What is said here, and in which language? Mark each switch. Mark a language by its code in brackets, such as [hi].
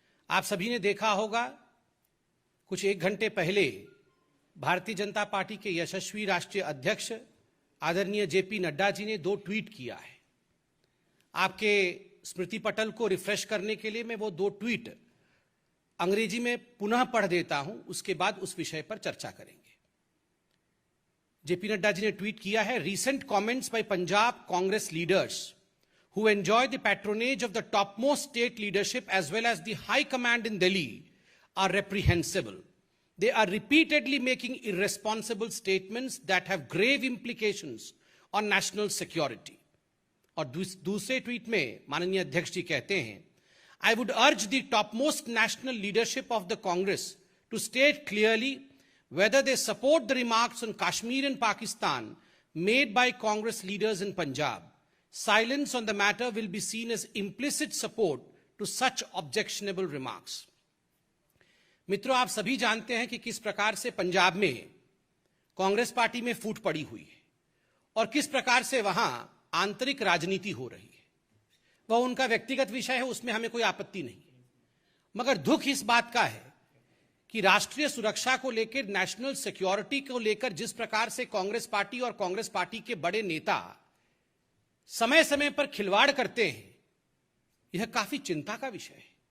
[hi] आप सभी ने देखा होगा, कुछ एक घंटे पहले भारतीय जनता पार्टी के यशस्वी राष्ट्रीय अध्यक्ष आदरणीय जेपी नड्डा जी ने 2 ट्वीट किया है। आपके स्मृति पटल को रिफ्रेश करने के लिए मैं वो 2 ट्वीट अंग्रेजी में पुनः पढ़ देता हूं, उसके बाद उस विषय पर चर्चा करेंगे। जेपी नड्डा जी ने ट्वीट किया है, [en] Recent comments by Punjab Congress leaders who enjoy the patronage of the topmost state leadership as well as the high command in Delhi are reprehensible. They are repeatedly making irresponsible statements that have grave implications on national security. [hi] और दूसरे tweet में माननीय अध्यक्ष जी कहते हैं, [en] I would urge the topmost national leadership of the Congress to state clearly whether they support the remarks on Kashmir and Pakistan made by Congress leaders in Punjab. Silence on the matter will be seen as implicit support to such objectionable remarks. [hi] मित्रों, आप सभी जानते हैं कि किस प्रकार से पंजाब में कांग्रेस पार्टी में फूट पड़ी हुई है और किस प्रकार से वहां आंतरिक राजनीति हो रही है। वह उनका व्यक्तिगत विषय है, उसमें हमें कोई आपत्ति नहीं है। मगर दुख इस बात का है कि राष्ट्रीय सुरक्षा को लेकर, नेशनल सिक्योरिटी को लेकर जिस प्रकार से कांग्रेस पार्टी और कांग्रेस पार्टी के बड़े नेता समय समय पर खिलवाड़ करते हैं, यह काफी चिंता का विषय है।